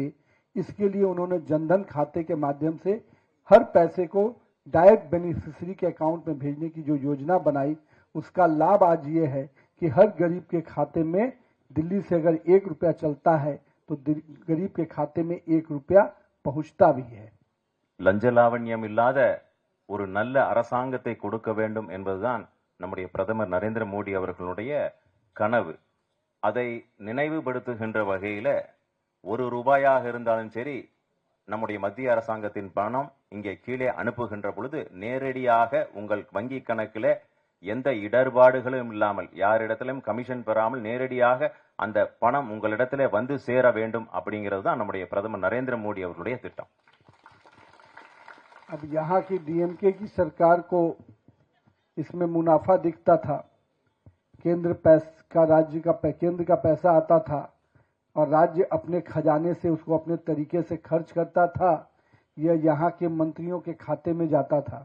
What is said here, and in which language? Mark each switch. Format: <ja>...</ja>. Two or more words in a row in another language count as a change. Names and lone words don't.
<hi>इसके लिए उन्होंने जनधन खाते के माध्यम से हर पैसे को डायरेक्ट बेनिफिशियरी के अकाउंट में भेजने की जो योजना बनाई, उसका लाभ आज ये है कि हर गरीब के खाते में दिल्ली से अगर 1 रुपया चलता है तो गरीब के खाते में 1 रुपया पहुंचता भी है।</hi> <ta>லஞ்ச லாவண்யம் இல்லாத ஒரு நல்ல அரசாங்கத்தை கொடுக்க வேண்டும் என்பதுதான் நம்முடைய பிரதமர் நரேந்திர மோடி அவர்களுடைய கனவு. அதை நினைவுபடுத்துகின்ற வகையில ₹1 இருந்தாலும் சரி, நம்முடைய மத்திய அரசாங்கத்தின் பணம் இங்கே கீழே அனுப்புகின்ற பொழுது நேரடியாக உங்கள் வங்கி கணக்கில் எந்த இடர்பாடுகளும் இல்லாமல், யாரிடத்திலும் கமிஷன் பெறாமல் நேரடியாக அந்த பணம் உங்களிடத்திலே வந்து சேர வேண்டும் அப்படிங்கிறது தான் நம்முடைய பிரதமர் நரேந்திர மோடி அவர்களுடைய திட்டம்.</ta> <hi>अब यहाँ की डीएमके की सरकार को इसमें मुनाफा दिखता था। केंद्र का पैसा आता था और राज्य अपने खजाने से उसको अपने तरीके से खर्च करता था। यह यहाँ के मंत्रियों के खाते में जाता था।</hi>